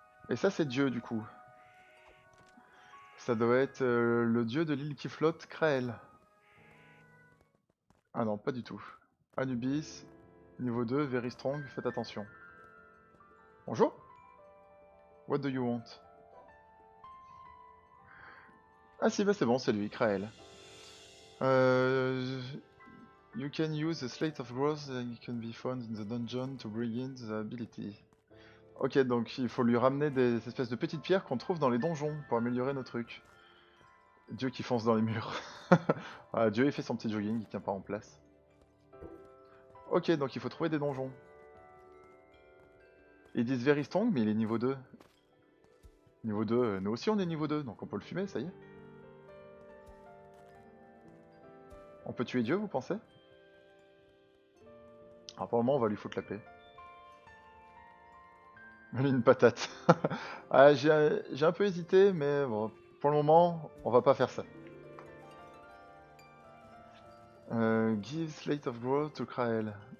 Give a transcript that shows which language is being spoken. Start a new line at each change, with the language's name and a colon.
French: Et ça c'est Dieu du coup. Ça doit être le dieu de l'île qui flotte, Krael.
English: Ah non, pas du tout. Anubis,
French: niveau 2,
English: very strong,
French: faites attention. Bonjour.
English: What do you want?
French: Ah si, bah c'est bon, c'est lui, Krael.
English: You can use a slate of growth that can be found in the dungeon to bring in the ability.
French: Ok, donc il faut lui ramener des espèces de petites pierres qu'on trouve dans les donjons pour améliorer nos trucs. Dieu qui fonce dans les murs. Ah, Dieu il fait son petit jogging, il tient pas en place. Ok, donc il faut trouver des donjons. Ils disent
English: very strong,
French: mais il est niveau 2. Niveau 2, nous aussi on est niveau 2, donc on peut le fumer, ça y est. On peut tuer Dieu, vous pensez? Alors pour le moment, on va lui foutre la paix. Une patate. Ah, j'ai un peu hésité, mais bon, pour le moment, on va pas faire ça.
English: Give slate of growth to Krael.